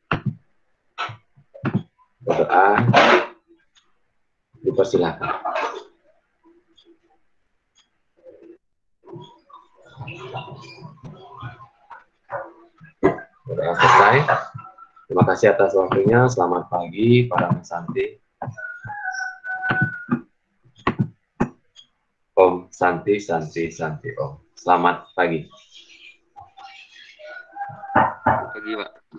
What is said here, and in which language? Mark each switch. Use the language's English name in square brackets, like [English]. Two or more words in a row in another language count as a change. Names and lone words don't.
[Indonesian] Dipersilakan. Berdoa selesai. Terima kasih atas waktunya. Selamat pagi para Santi. [Sanskrit] Om Santi, Santi, Santi Om. [Indonesian] Selamat pagi. Pagi, Pak.